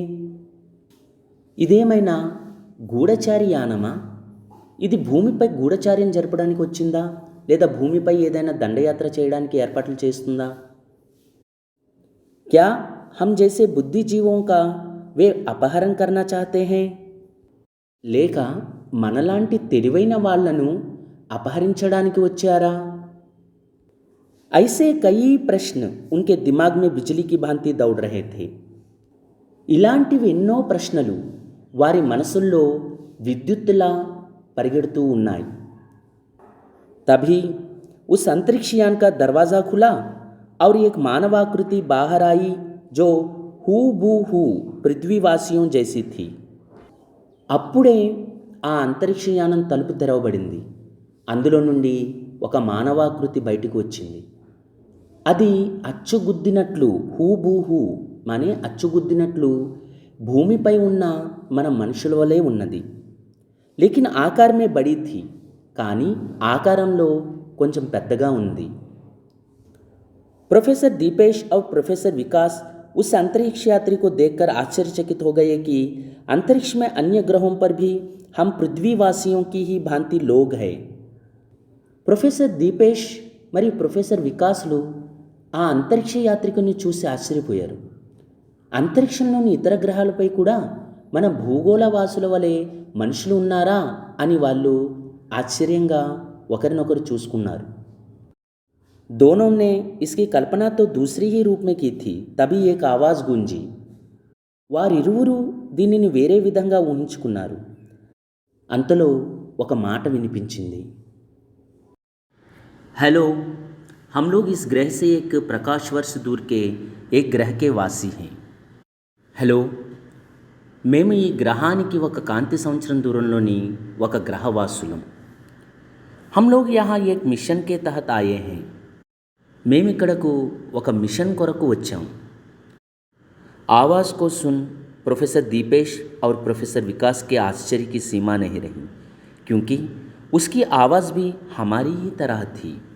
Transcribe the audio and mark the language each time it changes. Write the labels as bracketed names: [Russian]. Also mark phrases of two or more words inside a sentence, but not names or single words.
[Telugu] ఇదేమైనా గూఢచారి యానమా? ఇది భూమిపై గూఢచార్యం జరపడానికి వచ్చిందా లేదా భూమిపై ఏదైనా దండయాత్ర చేయడానికి ఏర్పాట్లు చేస్తుందా? [Hindi] क्या हम जैसे बुद्धिजीवों का वे अपहरण करना चाहते हैं. [Telugu] లేక మనలాంటి తెలివైన వాళ్లను అపహరించడానికి వచ్చారా? [Hindi] ऐसे कई प्रश्न उनके दिमाग में बिजली की भांति दौड़ रहे थे. [Telugu] ఇలాంటివి ఎన్నో ప్రశ్నలు వారి మనసుల్లో విద్యుత్తులా పరిగెడుతూ ఉన్నాయి. [Hindi] तभी उस अंतरिक्ष यान का दरवाज़ा खुला और एक मानवाकृति बाहर आई जो हूबहू पृथ्वीवासियों जैसी थी. [Telugu] అప్పుడే ఆ అంతరిక్షయానం తలుపు తెరవబడింది. అందులో నుండి ఒక మానవాకృతి బయటకు వచ్చింది. అది అచ్చుగుద్దినట్లు హూబూహూ అనే అచ్చుగుద్దినట్లు భూమిపై ఉన్న మన మనుషుల వలె ఉన్నది. [Hindi] लेकिन आकार में बड़ी थी, [Telugu] కానీ ఆకారంలో కొంచెం పెద్దగా ఉంది. [Hindi] प्रोफेसर दीपेश और प्रोफेसर विकास उस अंतरिक्ष यात्री को देखकर आश्चर्यचकित हो गए कि अंतरिक्ष में अन्य ग्रहों पर भी हम पृथ्वीवासियों की ही भांति लोग हैं. [Telugu] ప్రొఫెసర్ దీపేష్ మరియు ప్రొఫెసర్ వికాస్లు ఆ అంతరిక్ష యాత్రికుని చూసి ఆశ్చర్యపోయారు. అంతరిక్షంలోని ఇతర గ్రహాలపై కూడా మన భూగోళవాసుల వలె మనుషులు ఉన్నారా అని వాళ్ళు ఆశ్చర్యంగా ఒకరినొకరు చూసుకున్నారు. [Hindi] दोनों ने इसकी कल्पना तो दूसरी ही रूप में की थी. तभी एक आवाज़ गूंजी. [Telugu] వారిరువురు దీనిని వేరే విధంగా ఊహించుకున్నారు. అంతలో ఒక మాట వినిపించింది. [Hindi] हेलो, हम लोग इस ग्रह से एक प्रकाश वर्ष दूर के एक ग्रह के वासी हैं. [Telugu] హలో, మేము ఈ గ్రహానికి ఒక కాంతి సంవత్సరం దూరంలోని ఒక గ్రహవాసులం. [Hindi] हम लोग यहाँ एक मिशन के तहत आए हैं. [Telugu] మేము ఇక్కడకు ఒక మిషన్ కొరకు వచ్చాం. [Hindi] आवाज़ को सुन प्रोफेसर दीपेश और प्रोफेसर विकास के आश्चर्य की सीमा नहीं रही, क्योंकि उसकी आवाज़ भी हमारी ही तरह थी.